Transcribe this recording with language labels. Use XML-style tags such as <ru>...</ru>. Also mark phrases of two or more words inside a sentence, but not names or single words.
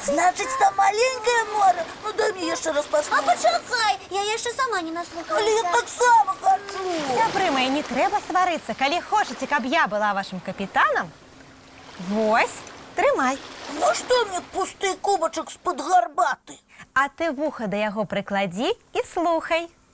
<ru>Значит, там маленькое море? Ну дай мне еще раз А послушать.</ru> <be>почакай, я яшчэ сама не Але я наслухалася. так само хочу. Сябры мае, не трэба сварыцца. Калі хочаце, каб я была вашым капітанам, вось, трымай.</be> <ru>Ну что мне</ru> <be>пусты кубачек з-пад гарбаты? А ты вуха да яго прыкладзі і слухай.</be>